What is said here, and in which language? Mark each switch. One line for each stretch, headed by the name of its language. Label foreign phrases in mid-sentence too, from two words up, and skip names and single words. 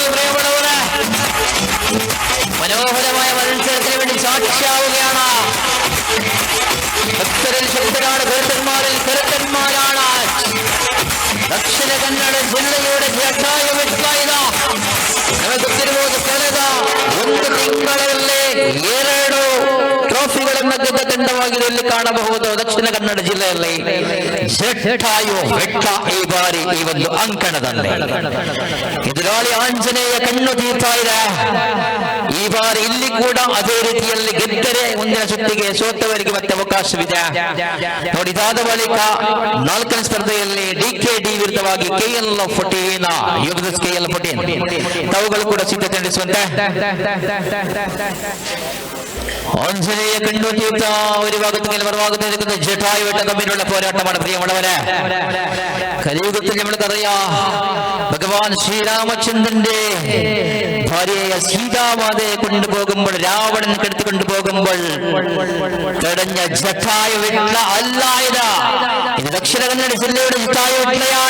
Malayalam: പ്രിയപ്പെട്ടവരെ, മനോഹരമായ മത്സരത്തിന് വേണ്ടി സാക്ഷിയാവുകയാണ്. ഭക്തരിൽ ശക്തരാണ്, കരുത്തന്മാരാണ്. ദക്ഷിണ കന്നഡ ജില്ലയുടെ ജಟಾಯು ವಿಟ್ಲ.
Kannada: ನಮಗೆ ಗೊತ್ತಿರಬಹುದು, ಕಳೆದ ಒಂದು ತಿಂಗಳಲ್ಲಿ 2 ಟ್ರೋಫಿಗಳನ್ನು ಗೆದ್ದ ತಂಡವಾಗಿದೆ ಇಲ್ಲಿ ಕಾಣಬಹುದು ದಕ್ಷಿಣ ಕನ್ನಡ ಜಿಲ್ಲೆಯಲ್ಲಿ ಜಟಾಯು ಬೆಟ್ಟ ಈ ಬಾರಿ ಈ ಒಂದು ಅಂಕಣದಲ್ಲಿ ಎದುರಾಳಿ ಆಂಜನೇಯ ಕಣ್ಣು ತೀರ್ತಾ ಇದೆ. ಈ ಬಾರಿ ಇಲ್ಲಿ ಕೂಡ ಅದೇ ರೀತಿಯಲ್ಲಿ ಗೆದ್ದರೆ ಮುಂದಿನ ಸುತ್ತಿಗೆ, ಸೋತವರಿಗೆ ಮತ್ತೆ ಅವಕಾಶವಿದೆ. ನೋಡಿದಾದ ಬಳಿಕ 4ನೇ ಸ್ಪರ್ಧೆಯಲ್ಲಿ DKD ವಿರುದ್ಧವಾಗಿ KL14 ಯುಗದಸ್ KL14 ತಾವುಗಳು ಕೂಡ ಸಿದ್ಧತೆ ನಡೆಸುವಂತೆ. ಆಂಜನೇಯ ಕಣ್ಣು ತೀರ್ಥ ಅವರಿವಾಗುತ್ತದೆ ಬರವಾಗುತ್ತದೆ.
Malayalam: ಜಟಾಯು ಬೆಟ್ಟ ತಮ್ಮಿലുള്ള പോരാട്ടമാണ് പ്രിയമുള്ളവരെ. കലിയുഗത്തിൽ നമ്മൾക്കറിയാം ഭഗവാൻ ശ്രീരാമചന്ദ്രന്റെ ഭാര്യയായ സീതാമാതയെ കൊണ്ടുപോകുമ്പോൾ, രാവണൻ കെടുത്തു കൊണ്ടുപോകുമ്പോൾ തടഞ്ഞ ജടായു വെട്ട അല്ല ഇത് ദക്ഷിണ കന്നഡ ജില്ലയുടെ ജടായു വെട്ടയാണ്.